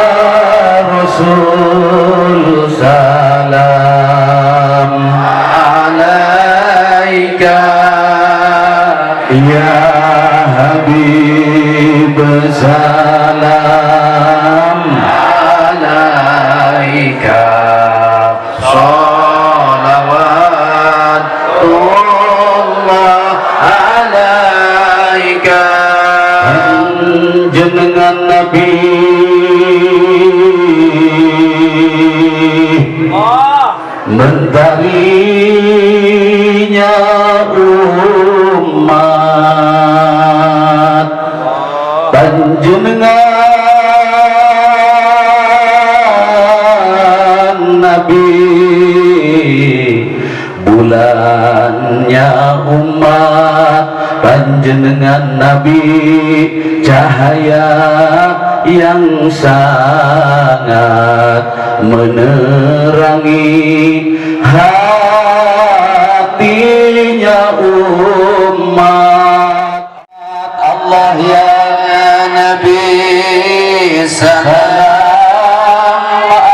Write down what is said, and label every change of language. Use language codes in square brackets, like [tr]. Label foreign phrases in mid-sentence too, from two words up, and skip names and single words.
[ar] رسول، سلام عليك يا حبيب، سلام عليك، صلوات الله عليك. [id] Jenengan Nabi mentarinya umat, panjenengan Nabi bulannya umat, panjenengan Nabi cahaya yang sangat menerangi hatinya umat. [ar] الله يا نبي، سلام